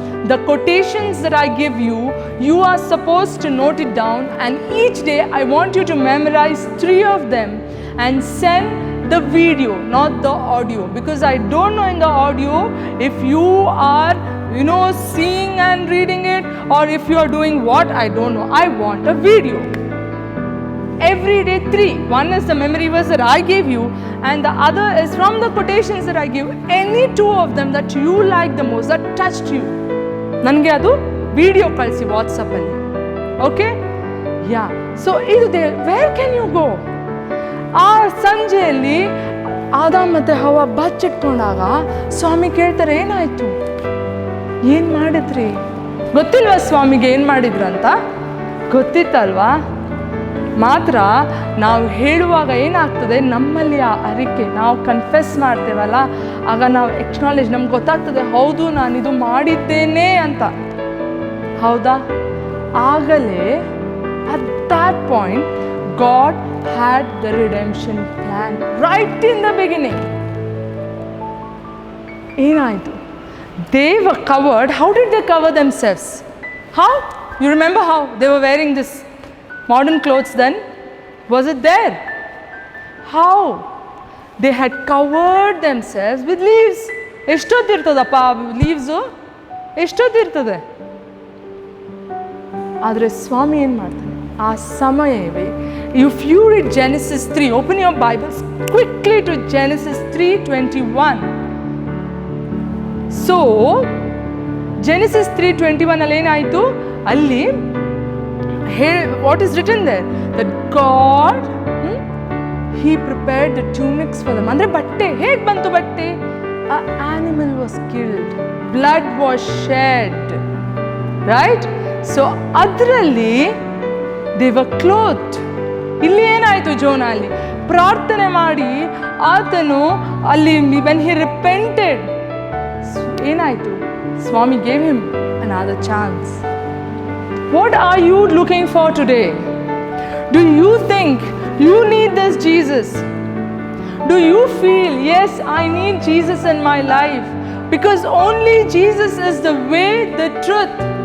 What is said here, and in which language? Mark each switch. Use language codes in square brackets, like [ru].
[en] The quotations that I give you, you are supposed to note it down, and each day I want you to memorize 3 of them and send the video, not the audio, because I don't know in the audio if you are seeing and reading it, or if you are doing what, I don't know. I want a video. Every day 3. One is the memory verse that I gave you, and the other is from the quotations that I give. Any 2 of them that you like the most, that touched you, [kn] ನನಗೆ ಅದು video ಕಳಿಸಿ ವಾಟ್ಸಪ್ಪಲ್ಲಿ. [en] Okay, yeah. So ಇದು where can you go? [kn] ಆ ಸಂಜೆಯಲ್ಲಿ ಆದಾಮ್ ಮತ್ತು ಹವ್ವ ಬಚ್ಚಿಟ್ಕೊಂಡಾಗ ಸ್ವಾಮಿ ಕೇಳ್ತಾರೆ, ಏನಾಯಿತು, ಏನು ಮಾಡಿದ್ರಿ? ಗೊತ್ತಿಲ್ವಾ ಸ್ವಾಮಿಗೆ ಏನು ಮಾಡಿದ್ರಂತ? ಗೊತ್ತಿತ್ತಲ್ವಾ? ಮಾತ್ರ ನಾವು ಹೇಳುವಾಗ ಏನಾಗ್ತದೆ, ನಮ್ಮಲ್ಲಿ ಆ ಅರಿಕೆ, ನಾವು ಕನ್ಫೆಸ್ ಮಾಡ್ತೇವಲ್ಲ, ಆಗ ನಾವು ಎಕ್ನಾಲೇಜ್, ನಮ್ಗೆ ಗೊತ್ತಾಗ್ತದೆ, ಹೌದು ನಾನಿದು ಮಾಡಿದ್ದೇನೆ ಅಂತ. ಹೌದಾ? [en] ಆಗಲೇ at that point God had the redemption plan right in the beginning. ಏನಾಯಿತು? They were covered. How did they cover themselves? How? You remember how they were wearing this modern clothes then? Was it there? How? They had covered themselves with leaves. [kn] ಎಷ್ಟೊತ್ತಿರ್ತದಪ್ಪ leaves? ಎಷ್ಟೊತ್ತಿರ್ತದೆ? ಆದರೆ ಸ್ವಾಮಿ ಏನು ಮಾಡ್ತಾನೆ? ಆ ಸಮಯವೇ, [en] if you read Genesis 3, open your Bibles quickly to Genesis 3:21. [kn] So Genesis 3:21 ಅಲ್ಲಿ ಏನಾಯಿತು? [en] ಅಲ್ಲಿ what is written there? That God, He prepared the tunics for them. [kn] ಅಂದರೆ ಬಟ್ಟೆ ಹೇಗೆ ಬಂತು? [en] ಬಟ್ಟೆ, an animal was killed, blood was shed, right? So ಅದರಲ್ಲಿ they were clothed. [kn] ಇಲ್ಲಿ ಏನಾಯಿತು? ಜೋನಲ್ಲಿ ಪ್ರಾರ್ಥನೆ ಮಾಡಿ ಆತನು ಅಲ್ಲಿ [en] when he repented, [kn] ಏನಾಯಿತು? [en] ಸ್ವಾಮಿ gave him another chance. What are you looking for today? Do you think you need this Jesus? Do you feel, yes, I need Jesus in my life? Because only Jesus is the way, the truth.